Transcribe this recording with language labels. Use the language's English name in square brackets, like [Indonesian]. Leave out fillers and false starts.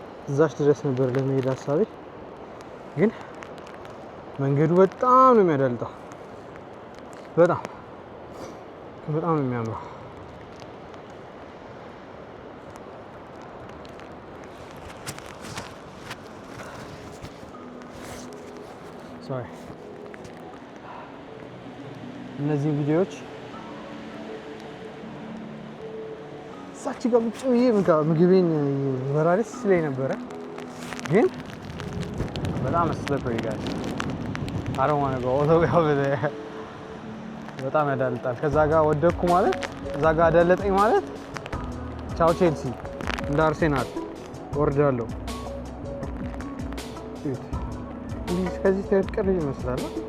[Amharic] እዛች ድረስ ነበር ለመሄድ ሀሳቤ ግን መንገዱ በጣም ነው የሚያዳልጠው። በጣም ነው የሚያምረው። [English] Sorry. [Amharic] እነዚህ ቪዲዮዎች ሳቺ ጋር ብቻ ምግቤን በራሪስ ላይ ነበረ ግን በጣም [English] slippery guys. I don't want to go all the way over there. [Amharic] በጣም ያዳልጣል። ከዛ ጋር ወደኩ ማለት እዛ ጋር አዳለጠኝ ማለት ቻው ቼልሲ እንደ አርሴናል ወርዳለሁ። ከዚህ ተቀር ይመስላል።